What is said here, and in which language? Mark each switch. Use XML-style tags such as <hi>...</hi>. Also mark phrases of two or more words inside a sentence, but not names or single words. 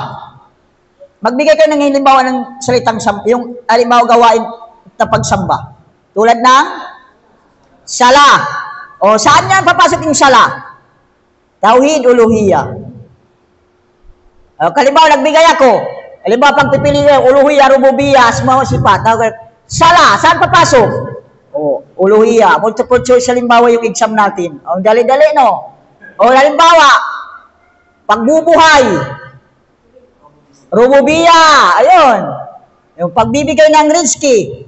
<tl>Magbigay kayo ng halimbawa ng salitang samba. Yung halimbawa gawain na pagsamba. Tulad ng sala. Saan yan papasok yung sala?</tl> <ar>توحيد ألوهية.</ar> <tl>Halimbawa nagbigay ako. Halimbawa, pagpipili nyo,</tl> <ar>ألوهية، ربوبية، أسماء وصفات.</ar> <tl>Sala, saan papasok? Uluhiyya.</tl> <en>Multiple choice,</en> <tl>halimbawa, yung exam natin. Dali-dali, no? Halimbawa, pagbubuhay. Rububiyya. Ayun. Yung pagbibigay ng rizki.</tl>